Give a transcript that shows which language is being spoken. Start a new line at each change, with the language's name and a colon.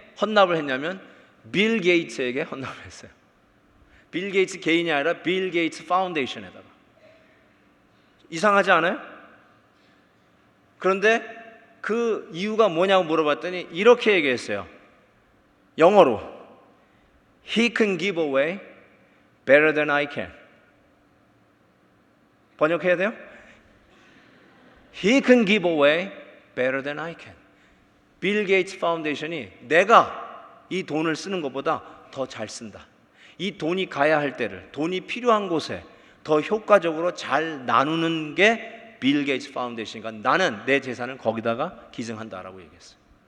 Korean: 헌납을 했냐면 빌 게이츠에게 헌납을 했어요. 빌 게이츠 개인이 아니라 빌 게이츠 파운데이션에다가. 이상하지 않아요? 그런데 그 이유가 뭐냐고 물어봤더니 이렇게 얘기했어요. 영어로
English: He can give away better than I can.
Korean: 번역해야 돼요?
English: He can give away better than I can.
Korean: 빌 게이츠 파운데이션이 내가 이 돈을 쓰는 것보다 더 잘 쓴다. 이 돈이 가야 할 때를, 돈이 필요한 곳에 더 효과적으로 잘 나누는 게 빌 게이츠 파운데이션이니까 나는 내 재산을 거기다가 기증한다라고 얘기했어요.